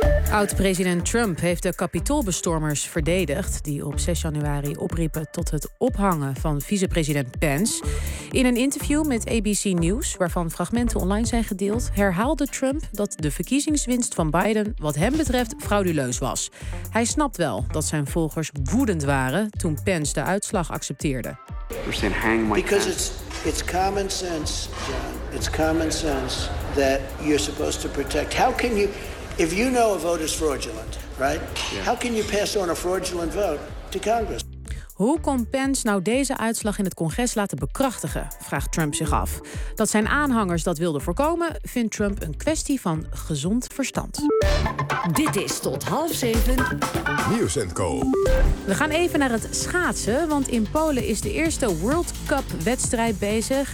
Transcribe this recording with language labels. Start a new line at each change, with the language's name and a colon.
Dutch: Oud-president Trump heeft de Capitoolbestormers verdedigd, die op 6 januari opriepen tot het ophangen van vicepresident Pence. In een interview met ABC News, waarvan fragmenten online zijn gedeeld, herhaalde Trump dat de verkiezingswinst van Biden wat hem betreft frauduleus was. Hij snapt wel dat zijn volgers woedend waren toen Pence de uitslag accepteerde.
English: Because it's common sense, John. It's common sense that you're supposed to protect. How can you... If you know a vote is fraudulent, right? Yeah. How can you pass on a fraudulent vote to Congress?
Dutch: Hoe kon Pence nou deze uitslag in het congres laten bekrachtigen, vraagt Trump zich af. Dat zijn aanhangers dat wilden voorkomen, vindt Trump een kwestie van gezond verstand. Dit is tot 6:30. Nieuws en Co. We gaan even naar het schaatsen, want in Polen is de eerste World Cup wedstrijd bezig.